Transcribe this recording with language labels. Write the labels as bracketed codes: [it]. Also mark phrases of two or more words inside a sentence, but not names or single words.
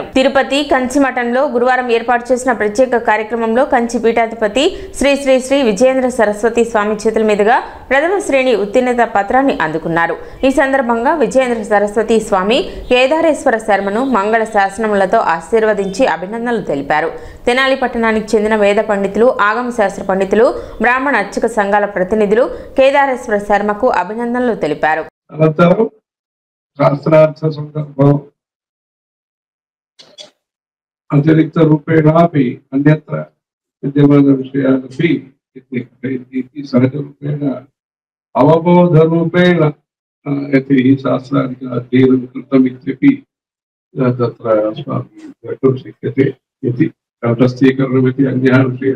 [te] తిరుపతి కంచి మఠంలో గురువారం ఏర్పాటు చేసిన ప్రత్యేక కార్యక్రమంలో కంచి పీఠాధిపతి శ్రీ శ్రీ శ్రీ విజయేంద్ర సరస్వతి స్వామి చేతుల మీదుగా ప్రథమ శ్రేణి ఉత్తీర్ణత పత్రాన్ని అందుకున్నారు. ఈ సందర్భంగా విజయేంద్ర సరస్వతి స్వామి కేదారేశ్వర శర్మను మంగళ శాసనములతో ఆశీర్వదించి అభినందనలు తెలిపారు. తెనాలి పట్టణానికి చెందిన వేద పండితులు, ఆగమ శాస్త్ర పండితులు, బ్రాహ్మణ అర్చక సంఘాల ప్రతినిధులు కేదారేశ్వర శర్మకు అభినందనలు తెలిపారు. [sa] शास्त्रार्थ संदर्भो अतिरिक्त रूपेणापि अन्यत्र विद्यमानविषयानपि इति सहजरूपेण अवबोधरूपेण यदि शास्त्रादिक अध्ययनं कृतमित्यपि तत्र अस्माभिः द्रष्टुं शक्यते इति तटस्थीकरणमिति अन्यः विषयः.